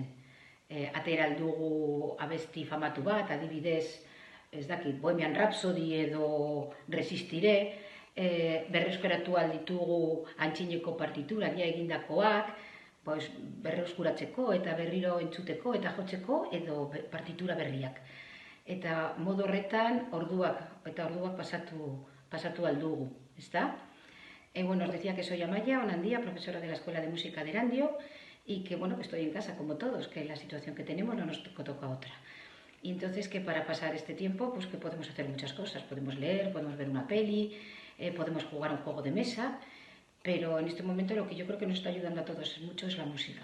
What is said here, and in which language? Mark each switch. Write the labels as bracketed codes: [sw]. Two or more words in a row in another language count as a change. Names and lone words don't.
[eu] Atera aldugu abesti famatu bat, adibidez, ez dakit, Bohemian Rhapsody edo Resistiré, berreuskaratu alditugu antxineko partiturak ja egindakoak, berreuskuratzeko eta berriro entzuteko eta jotzeko edo partitura berriak. Eta modu horretan orduak pasatu aldugu, ezta? [es] Os decía que soy Amaia Onandia, profesora de la Escuela de Música de Erandio, y que estoy en casa como todos, que la situación que tenemos no nos toca otra. Y entonces que para pasar este tiempo, pues que podemos hacer muchas cosas, podemos leer, podemos ver una peli, podemos jugar un juego de mesa, pero en este momento lo que yo creo que nos está ayudando a todos mucho es la música.